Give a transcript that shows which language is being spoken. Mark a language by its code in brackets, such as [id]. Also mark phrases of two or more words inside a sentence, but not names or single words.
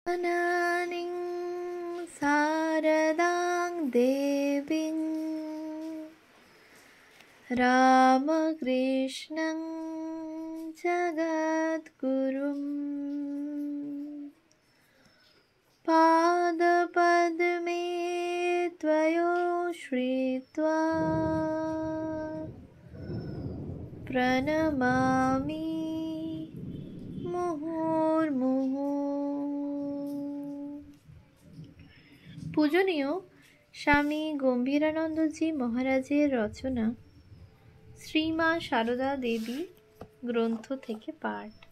[sa] जननीं शारदां देवीं रामकृष्णं जगद्गुरुं पादपद्मे त्वयो श्रित्वा प्रणमामि মুহুর্মুহু। [bn] পূজনীয় স্বামী গম্ভীরানন্দজি মহারাজের রচনা শ্রীমা সারদা দেবী গ্রন্থ থেকে পাঠ।